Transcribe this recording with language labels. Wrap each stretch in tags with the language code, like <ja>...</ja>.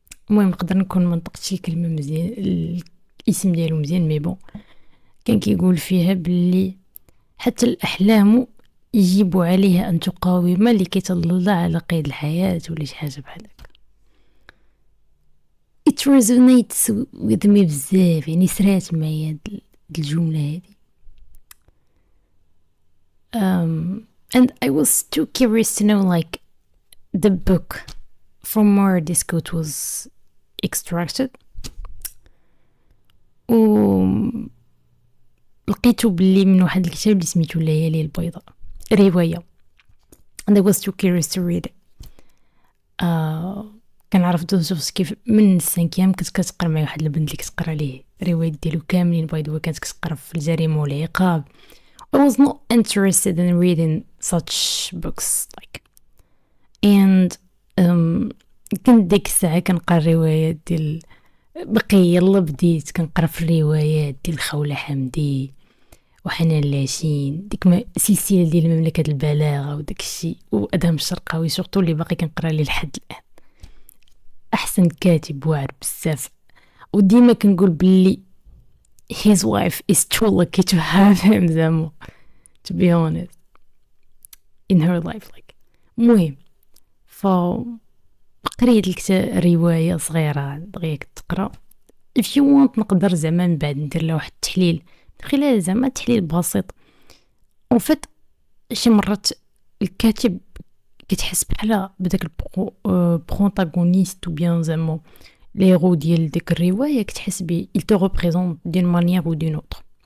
<ar>المهم نقدر نكون ما نطقتش الكلمه مزيان، الاسم ديالو مزيان، مي بون كان كيقول فيها باللي حتى الاحلام يجب عليها ان تقاوم لكي تظل على قيد الحياه ولا شي حاجه بحال هكا.</ar> <en>it resonates with me</en> <ar>بزاف، يعني سرات معايا هاد الجمله هذه.</ar> <en>and I was too curious to know like the book from where this quote was extracted.</en> <ar>لقيته باللي من واحد الكتاب اللي سميتو الليالي البيضاء، رواية،</ar> <en>and I was too curious to read it.</en> <ar>كنعرف دوستويفسكي من السانكيام، كنت كتقرا مع واحد البنت اللي كتقرا ليه روايات ديالو كاملين بايدو، كانت كتقرا في الجريمة والعقاب.</ar> <en>I was not interested in reading such books like and</en> <ar>كنت ديك الساعة كنقرا الروايات ديال يلا بديت كنقرا في الروايات ديال خولة حمدي وحنان لاشين، ديك سلسلة ديال مملكة البلاغة وداك الشيء، وأدهم الشرقاوي سورتو اللي باقي كنقرا ليه لحد الآن. أحسن كاتب واعر بزاف، وديما كنقول باللي</ar> <en>his wife is too lucky to have him</en> <ar>زعما</ar> <en>to be honest in her life like.</en> <ar>المهم قريت الكتاب رواية صغيرة دغيا تقرا.</ar> <en>if you want</en> <ar>نقدر زعما من بعد ندير له واحد التحليل من خلال زعما تحليل بسيط.</ar> <fr>en fait</fr> <ar>شي مرات الكاتب كتحس بحال بداك البروتاغونيست</ar> <fr>ou bien</fr> <ar>زعما ليغو ديال ديك الرواية كتحس بيه</ar> <fr>il te représente d'une manière ou d'une autre.</fr>